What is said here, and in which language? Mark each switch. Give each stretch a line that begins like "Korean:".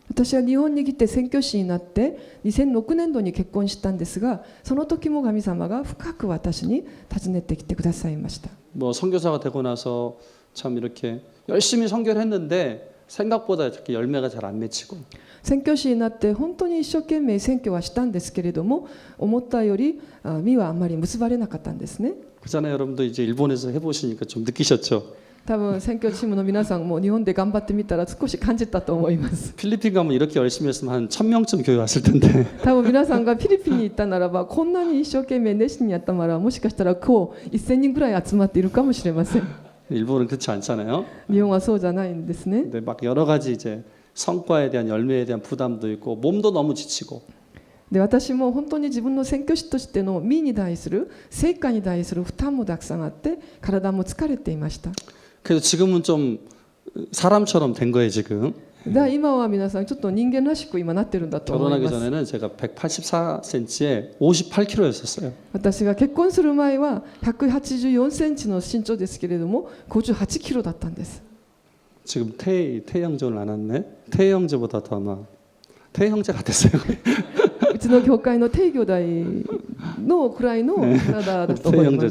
Japanese: 私は日本に来て宣教師になって2006年度に結婚したんですがその時も神様が深く私に訪ねてきてくださいました。
Korean: 뭐 선교사가 되고 나서 참 이렇게 열심히 선교를 했는데 생각보다 이렇게 열매가 잘 안 맺히고
Japanese: 宣教師になって本当に一生懸命宣教はしたんですけれども、思ったより実はあんまり結ばれなかったんですね。
Korean: 그잖아요. 여러분도 이제 일본에서 해보시니까 좀 느끼셨죠.
Japanese: 多分宣教チームの皆さんも日本で頑張ってみたら少し感じたと思います。
Korean: 필리핀 가면 이렇게 열심히 했으면 한 1000명쯤 교회 왔을 텐데
Japanese: 多分皆さんがフィリピンに行ったならば、こんなに一生懸命熱心にやったなら、もしかしたら今日1000人ぐらい集まっているかもしれません。
Korean: 일본은 그렇지 않잖아요.
Japanese: 日本はそうじゃないんですね。
Korean: 근데 막 여러 가지 이제 성과에 대한 열매에 대한 부담도 있고 몸도 너무 지치고
Japanese: で私も本当に自分の宣教師としての身に対する成果に対する負担もたくさんあって体も疲れていました。
Korean: 그래서 지금은 좀 사람처럼 된 거예요 지금.
Japanese: だ今は皆さんちょっと人間らしく今なってるんだと思い
Korean: 결혼하기
Japanese: ます。
Korean: 전에는 제가 184cm에 58kg였었어요.
Japanese: 私が結婚する前は184センチの身長ですけれども58キロだったんです。
Korean: 지금 태형제는 안 왔네. 태형제보다 더 막 태형제 같았어요.
Japanese: うちの教会の帝兄弟のくらいの体だと思います。